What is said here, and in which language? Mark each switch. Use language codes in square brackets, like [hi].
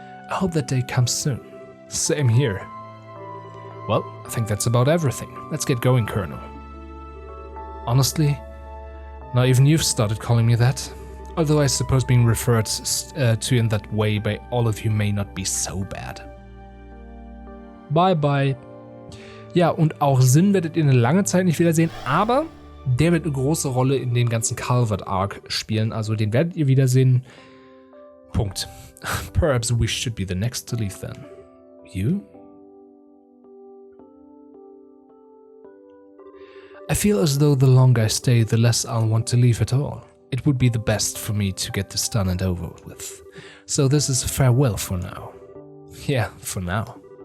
[en] I hope that day comes soon. Same here. Well, I think that's about everything. Let's get going, Colonel. Honestly, now even you've started calling me that. Although I suppose being referred to in that way by all of you may not be so bad. Bye bye. [de] Ja, und auch Sinn werdet ihr eine lange Zeit nicht wiedersehen, aber der wird eine große Rolle in dem ganzen Calvert-Arc spielen, also den werdet ihr wiedersehen. Punkt. [en] Perhaps we should be the next to leave then. You? I feel as though the longer I stay, the less I'll want to leave at all. It would be the best for me to get this done and over with. So this is a farewell for now. Yeah, for now.